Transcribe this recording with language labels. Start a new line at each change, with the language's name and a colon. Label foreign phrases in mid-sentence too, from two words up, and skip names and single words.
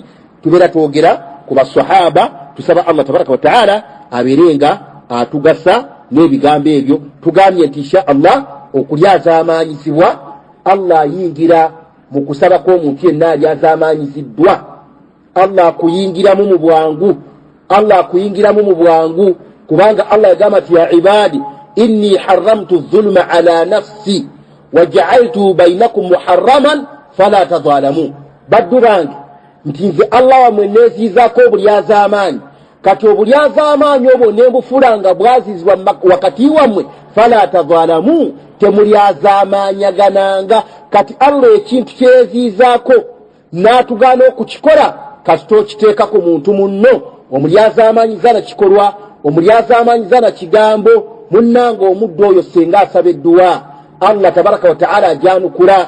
Ganda: Tubeera twogera ku basahaba, tusaba Allah
Arabic: تبارك وتعالى
Ganda: abeerenga atugasa n'ebigambo ebyo. Tugambye nti
Arabic: إن شاء الله
Ganda: okulyazaamaanyizibwa, Allah ayingira mu kusaba kw'omuntu yenna alyazaamaanyiziddwa. Allah akuyingiramu mu bwangu, Allah akuyingiramu mu bwangu, kubanga Allah yagamba nti
Arabic: يا عبادي إني حرمت الظلم على نفسي وجعلت بينكم محرما فلا تظالموا.
Ganda: Baddu bange nti nze Allah wamwe nezizaako obulyazaamaanyi, kati obulyazaamaanyi obwo nembufulanga bwazizibwa wakati wammwe,
Arabic: فلا تظالموا,
Ganda: temulyazaamaanyagananga. Kati Allah ekintu kyezizaako n'atugaana okukikola, kasita okiteeka ku muntu munno, omulyazaamaanyiza na kikolwa, omulyazaamaanyiza na kigambo, munnanga omuddu oyo senga asaba edduwa, Allah
Arabic: تبارك وتعالى
Ganda: ajanukula.